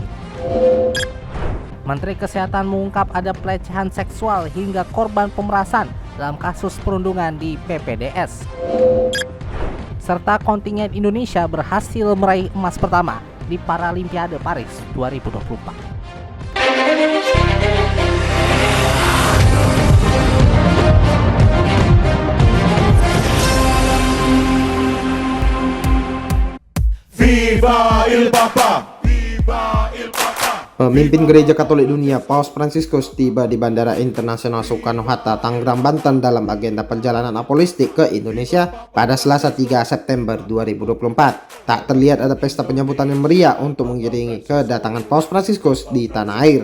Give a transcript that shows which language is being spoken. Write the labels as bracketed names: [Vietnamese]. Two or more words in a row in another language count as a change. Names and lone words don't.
[Indonesian] Menteri Kesehatan mengungkap ada pelecehan seksual hingga korban pemerasan dalam kasus perundungan di PPDS. Serta kontingen Indonesia berhasil meraih emas pertama di Paralimpiade Paris 2024. [Italian] Viva il Papa! Viva il Papa! [Indonesian] Pemimpin Gereja Katolik Dunia Paus Fransiskus tiba di Bandara Internasional Soekarno-Hatta, Tangerang, Banten dalam agenda perjalanan apostolik ke Indonesia pada Selasa 3 September 2024. Tak terlihat ada pesta penyambutan yang meriah untuk mengiringi kedatangan Paus Fransiskus di tanah air.